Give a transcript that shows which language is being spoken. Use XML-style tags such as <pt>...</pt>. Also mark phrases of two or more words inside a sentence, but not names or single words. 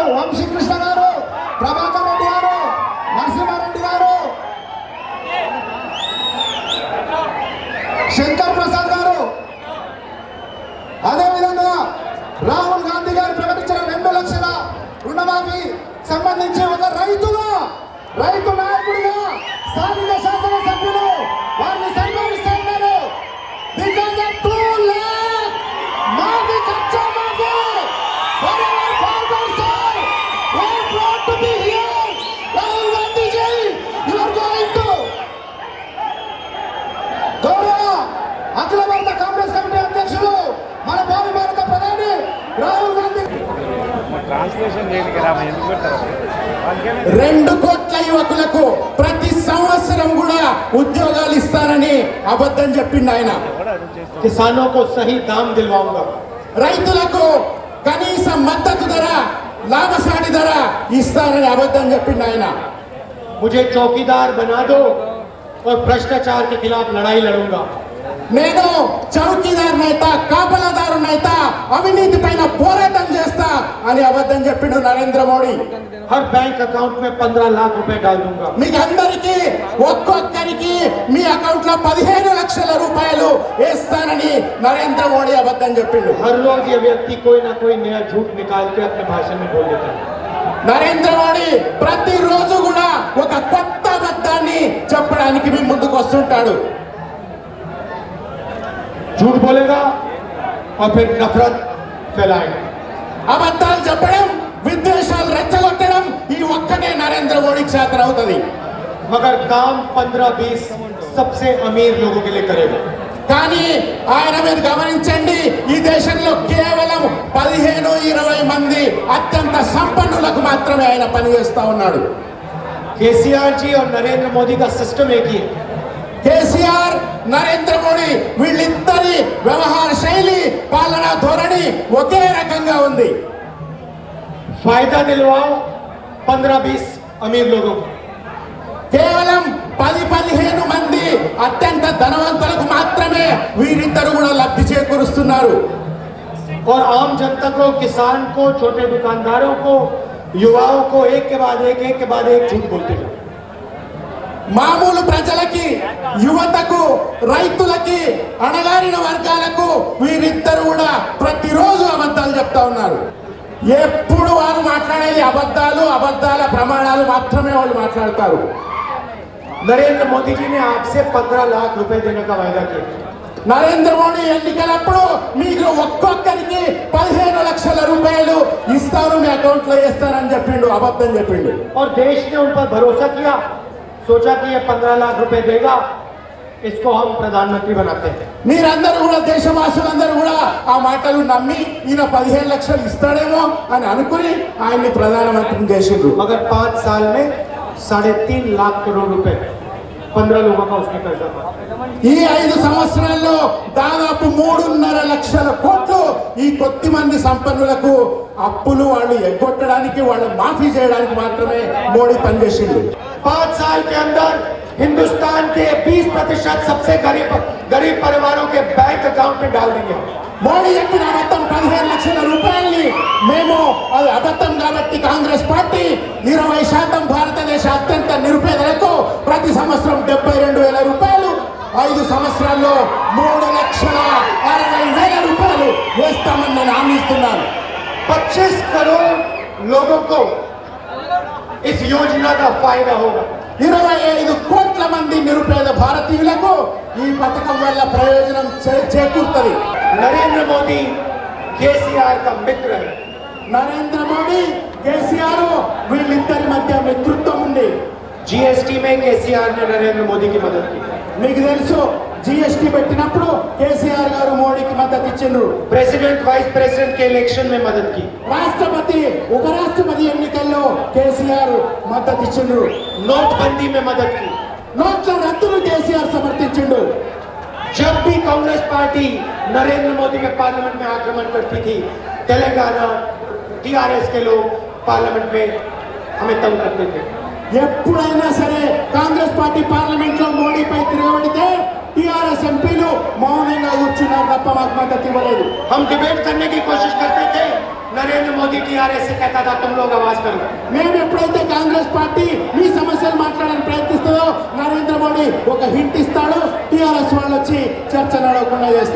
<te>వంశీకృష్ణ గారు, ప్రభాకర్ రెడ్డి గారు, నరసింహారెడ్డి గారు, శంకర్ ప్రసాద్ గారు, అదేవిధంగా రాహుల్ గాంధీ గారు ప్రకటించిన 2 లక్షల రుణమాఫీ సంబంధించి ఒక రైతు నాయకుడిగా స్థానిక శాసనసభ్యులు వారిని సన్మానిస్తున్నారు.</te> <en>because of 2 lakh</en> <hi>माफ़ी कच्चा माफ़ी</hi> <en>whatever farmers are we are proud to be here. Rahul Gandhi ji, you are going to</en> <te>గౌరవ అఖిల భారత కాంగ్రెస్ కమిటీ అధ్యక్షులు మన భావి భారత ప్రధాని రాహుల్ గాంధీ 2 కోట్ల యువకులకు ప్రతి సంవత్సరం కూడా ఉద్యోగాలు ఇస్తారని అబద్ధం చెప్పిండు ఆయన.</te> <hi>किसानों को सही दाम दिलवाऊंगा,</hi> <te>రైతులకు కనీస మద్దతు ధర, లాభసాటి ధర ఇస్తారని అబద్ధం చెప్పిండు ఆయన.</te> <hi>मुझे चौकीदार बना दो और भ्रष्टाचार के खिलाफ लड़ाई लड़ूंगा.</hi> <te>నేను చౌకీదార్ నైతా, కాపలాదారు నైతా, అవినీతి పైన పోరాటం చేస్తా అని అబద్ధం చెప్పిండు నరేంద్ర మోడీ.</te> <hi>हर बैंक अकाउंट में 15 लाख रुपए डाल दूंगा.</hi> <te>మీకు అందరికీ ఒక్కొక్కరికి మీ అకౌంట్ లో 15 లక్షల రూపాయలు వేస్తానని నరేంద్ర మోడీ అబద్ధం చెప్పిండు.</te> <hi>हर रोज ये व्यक्ति कोई ना कोई नया झूठ निकाल के अपने भाषण में बोल देता है.</hi> <te>నరేంద్ర మోడీ ప్రతిరోజు కూడా ఒక కొత్త అబద్ధాన్ని చెప్పడానికి మీ ముందుకు వస్తుంటాడు.</te> <hi>झूठ बोलेगा और फिर नफरत फैलाएगा.</hi> <te>అబద్ధాలు చెప్పడం, విద్వేషాలు రెచ్చగొట్టడం ఈ ఒక్కటే నరేంద్ర మోడీకి చేతన అవుతుంది.</te> <hi>मगर काम 15-20 सबसे अमीर लोगों के लिए करेगा.</hi> <te>కానీ ఆయన మీరు గమనించండి, ఈ దేశంలో కేవలం 15-20 మంది అత్యంత సంపన్నులకు మాత్రమే ఆయన పనిచేస్తా ఉన్నాడు.</te> <hi>केसीआर जी और नरेंद्र मोदी का सिस्टम एक ही है.</hi> <te>కేసీఆర్, నరేంద్ర మోడీ వీళ్ళిద్దరి వ్యవహార శైలి, పాలనా ధోరణి ఒకే రకంగా ఉంది.</te> <hi>फायदा दिलवाओ 15-20 अमीर लोगों को.</hi> <te>కేవలం 10-15 మంది అత్యంత ధనవంతులకు మాత్రమే వీరిద్దరు కూడా లబ్ధి చేకూరుస్తున్నారు.</te> <hi>और आम जनता को, किसान को, छोटे दुकानदारों को, युवाओं को एक के बाद एक झूठ बोलते हैं.</hi> <te>మామూలు ప్రజలకి, యువతకు, రైతులకి, అణగారిన వర్గాలకు వీరిద్దరు కూడా ప్రతిరోజు అబద్ధాలు చెప్తా ఉన్నారు. ఎప్పుడు వారు మాట్లాడేది అబద్ధాలు, అబద్ధాల ప్రమాణాలు మాత్రమే వాళ్ళు మాట్లాడతారు.</te> <hi>नरेंद्र मोदी जी ने आपसे 15 लाख रुपए देने का वायदा किया.</hi> <te>నరేంద్ర మోడీ ఎన్నికలప్పుడు మీకు ఒక్కొక్కరికి 15 లక్షల రూపాయలు ఇస్తాను, మీ అకౌంట్ లో వేస్తానని చెప్పిండు, అబద్ధం చెప్పిండు.</te> <hi>और देश ने उन पर भरोसा किया, सोचा कि ये 15 लाख रुपए देगा, इसको हम प्रधानमंत्री बनाते हैं.</hi> <te>మీరందరూ కూడా, దేశవాసులందరూ కూడా ఆ మాటలు నమ్మి ఈయన 15 లక్షలు ఇస్తాడేమో అని అనుకుని ఆయన్ని ప్రధానమంత్రిని చేసిండ్రు.</te> <hi>मगर 5 साल में 3.5 लाख करोड़ रुपए 15 लोगों का उसने कर्जा भरा.</hi> <te>ఈ 5 సంవత్సరాల్లో దాదాపు 3.5 లక్షల కోట్లు ఈ కొద్ది మంది సంపన్నులకు అప్పులు వాళ్ళు ఎగ్గొట్టడానికి, వాళ్ళు మాఫీ చేయడానికి మాత్రమే మోడీ పనిచేసిండు.</te> <hi>5 साल के अंदर हिंदुस्तान के 20% सबसे गरीब परिवारों के बैंक अकाउंट में डाल देंगे.</hi> <te>మోడీ చెప్పిన మొత్తం 15 లక్షల రూపాయల్ని మేము, అది అబద్ధం కాబట్టి కాంగ్రెస్ పార్టీ 20% భారతదేశ అత్యంత నిరుపేదలకు ప్రతి సంవత్సరం 72,000 రూపాయలు, 5 సంవత్సరాల్లో 3,60,60,000 రూపాయలు వేస్తామని నేను హామీ ఇస్తున్నాను.</te> <hi>25 करोड़ लोगों को इस योजना का फायदा होगा.</hi> <te>25 కోట్ల మంది నిరుపేద భారతీయులకు ఈ పథకం వల్ల ప్రయోజనం చేకూరుతుంది.</te> <hi>नरेंद्र मोदी केसीआर का मित्र है.</hi> <te>నరేంద్ర మోడీ, కేసీఆర్ వీళ్ళిద్దరి మధ్య మిత్రత్వం ఉంది.</te> <hi>जीएसटी में केसीआर ने नरेंद्र मोदी की मदद की.</hi> <te>మీకు తెలుసు, జీఎస్టీ పెట్టినప్పుడు కేసీఆర్ గారు మోడీకి మద్దతు ఇచ్చిండ్రు.</te> <en>president vice president</en> <hi>के इलेक्शन में मदद की.</hi> <te>రాష్ట్రపతి, ఉపరాష్ట్రపతి ఎన్నికల్లో కేసీఆర్ మద్దతు ఇచ్చిండ్రు.</te> <hi>नोटबंदी में मदद की.</hi> <te>నోట్ల రద్దును కేసీఆర్ సమర్థించిండు.</te> <hi>जब भी कांग्रेस पार्टी नरेंद्र मोदी के पार्लियामेंट में आक्रमण करती थी, तेलंगाना टीआरएस के लोग पार्लियामेंट में हमें तंग करते थे.</hi> <te>ఎప్పుడైనా సరే కాంగ్రెస్ పార్టీ పార్లమెంట్ లో మోడీపై తిరగబడితే టీఆర్ఎస్ ఎంపీలు మౌనంగా కూర్చున్నారు తప్ప మాకు మద్దతు ఇవ్వలేదు.</te> <hi>हम डिबेट करने की कोशिश करते थे, नरेंद्र मोदी टीआरएस से कहता था तुम लोग आवाज करो.</hi> <te>మేము ఎప్పుడైతే కాంగ్రెస్ పార్టీ మీ సమస్యలు మాట్లాడడానికి ప్రయత్నిస్తుందో నరేంద్ర మోడీ ఒక హింట్ ఇస్తాడు, టీఆర్ఎస్ వాళ్ళు వచ్చి చర్చ నడవకుండా చేస్తారు.</te>